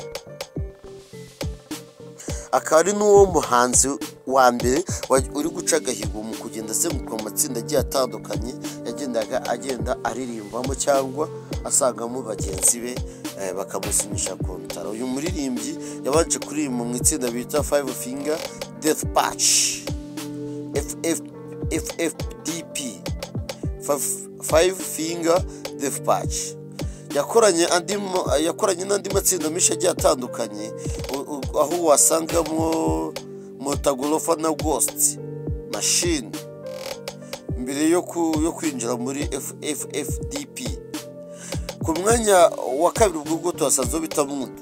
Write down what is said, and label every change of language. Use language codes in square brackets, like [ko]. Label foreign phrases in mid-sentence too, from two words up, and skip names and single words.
[rw] Akaba ari n'uwo muhanzi wa mbere uri guca agahigo mu kugenda azenguruka mu matsinda agiye atandukanye agenda aririmbamo cyangwa asangamo bagenzi be bakamusinyisha kontara. Uyu muririmbyi yabanje kuririmba mu itsinda bita Five Finger Death Punch, FFDP, Five Finger Death Punch. Yakoranye n'andi matsinda menshi agiye atandukanye, aho wasangamo Motagolofa na Ghost Machine mbere yo kwinjira muri FFDP. Ku mwanya wa kabiri ubwo tuhasanze bita Mundu.